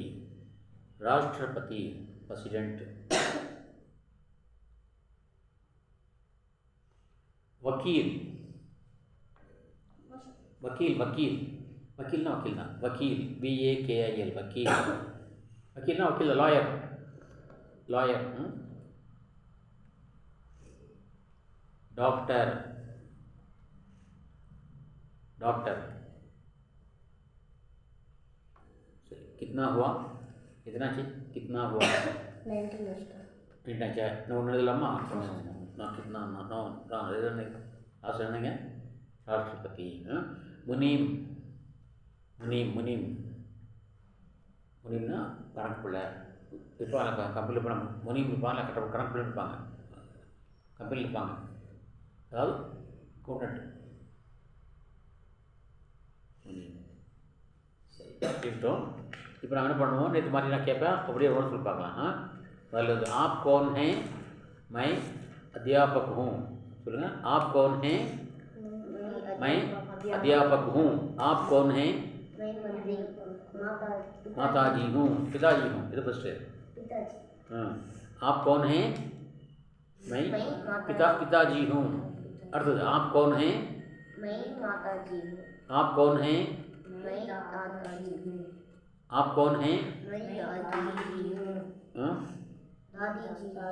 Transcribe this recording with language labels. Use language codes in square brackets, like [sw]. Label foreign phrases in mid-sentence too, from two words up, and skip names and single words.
[ta] ராஷ்டிரபதி, பிரசிடென்ட். வக்கீல், வக்கீல், வக்கீல். வக்கீல்னா வக்கீல் தான். வக்கீல், VAKIL, வக்கீல். வக்கீல்னா வக்கீல், லாயர். லாயர். [hi] डॉक्टर, डॉक्टर. कितना हुआ? कितना चाहिए? कितना हुआ? 19 चाहिए. नौ ना कितना नौ नहीं राष्ट्रपति. मुनीम, मुनीम, मुनीम. [ta] முனிம்னா கணக்கு பிள்ளை. இருப்பாங்க கம்பெனியில் போனால் முனிம் இருப்பாங்க, கணக்கு பிள்ளை இருப்பாங்க, கம்பெனியில் இருப்பாங்க. அதாவது அக்கௌண்டன்ட். முனிம். சரி இருக்கட்டும். இப்போ நான் என்ன பண்ணுவோம், நேற்று மாதிரி நான் கேட்பேன், அப்படியே ஒரு சொல்லி பார்க்கலாம். அதில் வந்து [hi] आप कौन हैं, मैं अध्यापक हूँ. [ta] சொல்லுங்கள், [hi] आप कौन हैं, मैं अध्यापक हूँ. आप कौन हैं, मैं मंत्री माताजी हूँ, पिताजी हूँ. [ta] இது ஃபஸ்ட்டு. [hi] आप कौन हैं, मैं पिताजी हूँ. [ta] அடுத்தது [hi] आप कौन हैं, मैं माताजी हूँ. आप कौन हैं, मैं दादाजी हूँ. आप कौन हैं, मैं दादाजी हूँ. दादी